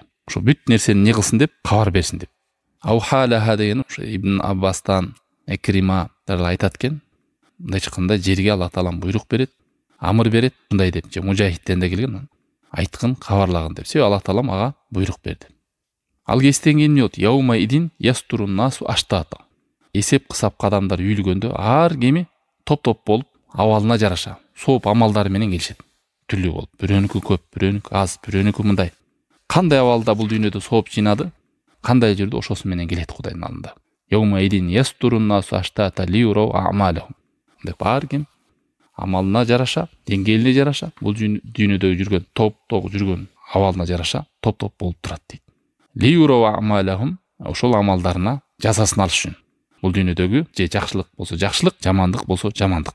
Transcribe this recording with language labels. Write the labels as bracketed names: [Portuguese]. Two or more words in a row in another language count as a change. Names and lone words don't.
[Kyrgyz] Ошо бүт нерсени не кылсын деп, кабар берсин деп. Аухалаха деген ошо Ибн Аббастан, Экримадар айтат экен. Мындай айтканда жерге Аллах Таалам буйрук берет, амыр берет, мындай деп, же Мужахидтен да келген. Айткын, кабарлагын деп. Себеби Аллах Таалам ага буйрук берди. Ал кестен кийин эмне болот? [Arabic] يومئذ يصدر الناس أشتاتا. [Kyrgyz] Эсеп кысап адамдар үйүлгөндө ар кеми топ-топ болуп, абалына жараша, сооп амалдары менен келишет. Түрлүү болуп, бирөөнүкү көп, бирөөнүкү аз, бирөөнүкү мындай. Кандай абалда бул дүйнөдө сооп жыйнады, кандай жерде ошосу менен келет Кудайдын алдында. [Arabic] يومئذ يصدر الناس أشتاتا ليروا أعمالهم. [Kyrgyz] Деп ар ким амалына жараша, деңгээлине жараша, бул дүйнөдө жүргөн топ-топ жүргөн абалына жараша, топ-топ болуп турат дейт. [Arabic] ليروا أعمالهم, [Kyrgyz] ошол амалдарына жазасын алыш үчүн. Бул дүйнөдөгү же жакшылык болсо жакшылык, жамандык болсо жамандык.